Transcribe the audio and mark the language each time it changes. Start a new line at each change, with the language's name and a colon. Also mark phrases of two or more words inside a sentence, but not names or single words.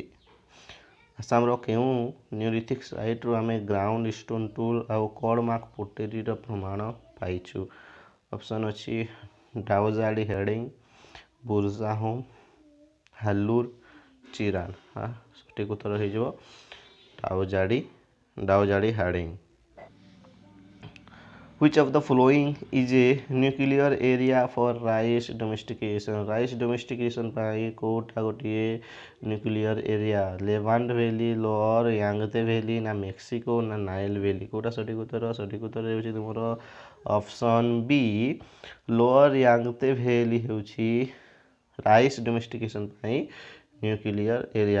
Odia: ଆସାମର କେଉଁ
English: neolithic siteru
Odia: ଆମେ
English: ground stone tool
Odia: ଆଉ
English: cord mark potteryr
Odia: ପ୍ରମାଣ ପାଇଛୁ? ଅପସନ୍ ଅଛି ଡାଉଜାଡ଼ି ହେଡ଼ିଂ, ବୁର୍ଜାହୋମ୍, ହାଲୁର, ଚିରାନ୍। ସଠିକ୍ ଉତ୍ତର ହେଇଯିବ ଡାଉଜାଡ଼ି ହେଡ଼ିଂ।
English: Which of the following is a nuclear area for rice domestication? Rice domestication
Odia: ପାଇଁ କୋଉଟା ଗୋଟିଏ
English: nuclear area?
Odia: ଲେଭାଣ୍ଟ ଭ୍ୟାଲି, ଲୋଅର ୟାଙ୍ଗତେ ଭ୍ୟାଲି, ନା ମେକ୍ସିକୋ, ନା ନାଇଲ ଭ୍ୟାଲି? କୋଉଟା ସଠିକ୍ ଉତ୍ତର? ସଠିକ୍ ଉତ୍ତର ହେଉଛି ତୁମର ଅପସନ୍ ବି ଲୋଅର ୟାଙ୍ଗତେ ଭ୍ୟାଲି ହେଉଛି
English: rice domestication
Odia: ପାଇଁ
English: nuclear area.